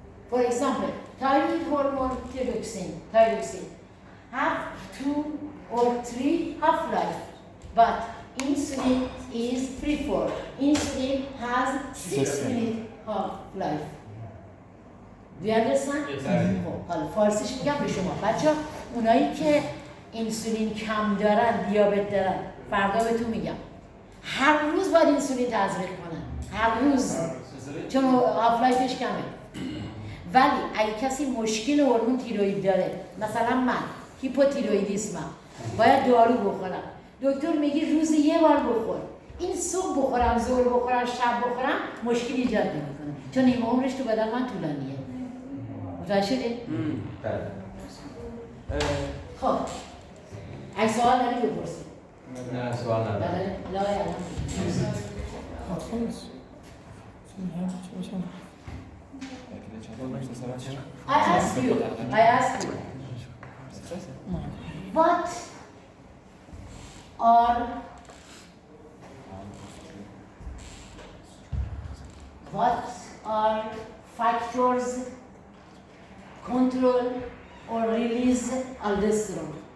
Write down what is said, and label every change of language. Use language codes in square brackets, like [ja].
[en] For example, thyroid hormone thyroxine, have 2 or 3 half-life, but insulin is free-for. Insulin has 6 minute half-life. Do you understand? [fa] خب حالا فارسیش میگم به شما بچه اونایی که انسولین کم دارن دیابت دارن فردا بهتون میگم هر روز باید انسولین تزریق کنن هر روز چون هافلایفش کمه ولی اگه کسی مشکل هورمون تیروئید داره مثلا من هیپوتیروئیدیسمم باید دارو بخورم دکتر میگه روزی 1 بار بخور این صبح بخورم ظهر بخورم شب بخورم مشکل ایجاد نمیکنه چون نیمه عمرش تو بدن من طولانیه متوجه شدید؟ خب اگه سوال داری بپرسید نه سوال ندارم لا یعنی [en] I ask you, what are factors control or release aldosterone?